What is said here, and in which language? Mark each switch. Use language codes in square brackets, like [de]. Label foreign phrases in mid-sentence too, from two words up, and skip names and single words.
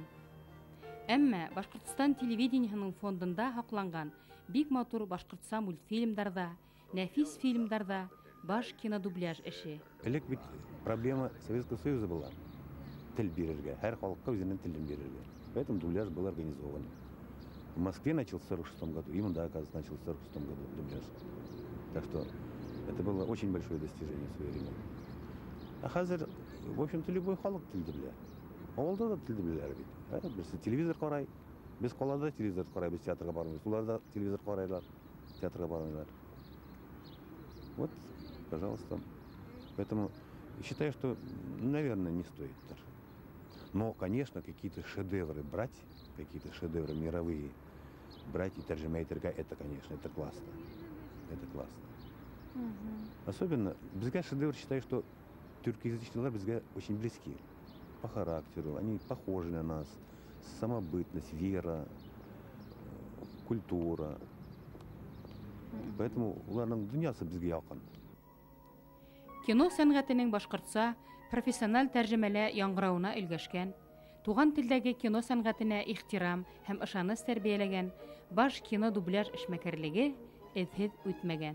[ba] Әмма Башкортстан телевидениеһының фондында хакланган бик матур башкортса мультфильмдарда, нәфис фильмдарда баш кинодубляж эше. Элек бит [ru] проблема Советского Союза была. [ba] Тел бирергә, һәр халыкка үзенең телен бирергә. [ru] Поэтому дубляж был организован. В Москве начал в 1946 году, и Мунда, оказывается, начал в 1946 году дубляж. Так что это было очень большое достижение в свое время. [ba] А хәзер, [ru] в общем-то, любой [ba] халык телде белә. Авылда да телде беләләр бит. Без телевизор карай, без калада телевизор карай, без театрга бармыйбыз. Улар да телевизор карайлар, театрга бармыйлар. [ru] Вот, пожалуйста. Поэтому считаю, что, наверное, не стоит даже. Но, конечно, какие-то шедевры брать, какие-то шедевры мировые брать и [ba] тәрҗемә итәргә, [ru] это, конечно, это классно. Это классно. Особенно, безгә шедевр, считаю, что тюркоязычные безгә очень близки по характеру, они похожи на нас, самобытность, вера, культура. [ba] Поэтому уларның дөньясы безгә якын. Кино сәнгатенең башкортса профессиональ тәрҗемәлә яңгырауына өлгәшкән, туган телдәге кино сәнгатенә ихтирам һәм ышаныс тәрбияләгән баш кино дубляж эшмәкәрлеге эзһез үтмәгән.